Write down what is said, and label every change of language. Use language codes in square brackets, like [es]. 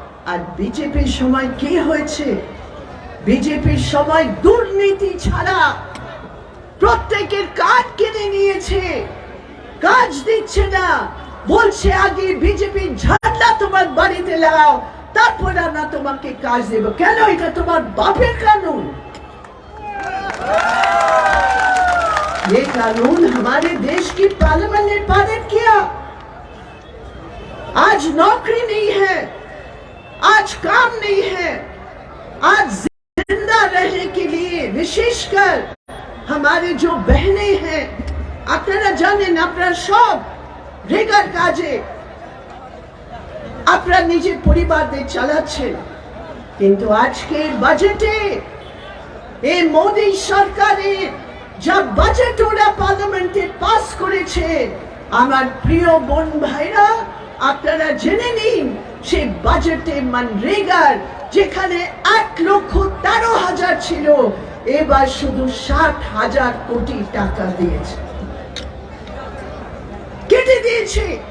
[bn] আর বিজেপির সময় কি হয়েছে? বিজেপির সময় দুর্নীতি ছাড়া প্রত্যেকের কাজ কিনে নিয়েছে, কাজ দিচ্ছে না, বলছে আগে বিজেপি ঝান্ডা তোমার বাড়িতে লাগাও, তারপর আমরা তোমাকে কাজ দেব। কেন? এটা তোমার বাপের কানুন। [hi] ये कानून हमारे देश की पार्लियामेंट ने पारित किया। आज नौकरी नहीं है, आज काम नहीं है, आज जिंदा रहने के लिए विशेषकर हमारे जो बहने हैं, [bn] আপনারা জানেন, আপনারা সব রেগার কাজে আপনারা নিজের পরিবারদের চালাচ্ছেন। কিন্তু আজকে বাজেটে এই মোদি সরকারের যা বাজেট ওরা পার্লামেন্টে পাস করে করেছে। আমার প্রিয় বোন ভাইরা, আপনারা জেনে নিন, সে বাজেটে মনরেগার যেখানে 1,13,000 ছিল, এবার শুধু 60,000 কোটি টাকা দিয়েছে, কেটে দিয়েছে।